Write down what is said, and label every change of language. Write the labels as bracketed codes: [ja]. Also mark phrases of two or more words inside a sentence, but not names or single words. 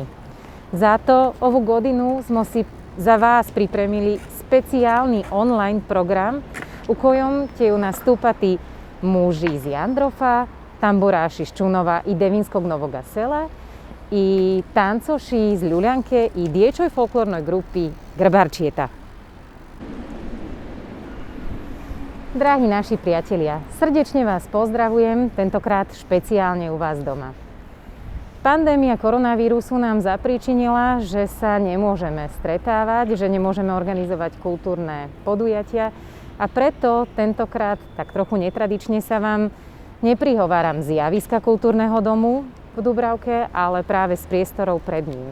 [hr] Zato ovu godinu smo si za vas pripremili specijalni online program u kojem će nastupati muži iz Jandrofa, tamburaši iz Čunova i Devinskog Novoga Sela i tancoši iz Ljuljanke i dječjoj folklornoj grupi Grbarčieta. Dragi naši prijatelja, [sk] srdečne vas pozdravujem, tentokrát špeciálne u vás doma. Pandémia koronavírusu nám zapríčinila, že sa nemôžeme stretávať, že nemôžeme organizovať kultúrne podujatia a preto tentokrát tak trochu netradične sa vám neprihováram z javiska kultúrneho domu v Dubravke, ale práve z priestorov pred ním.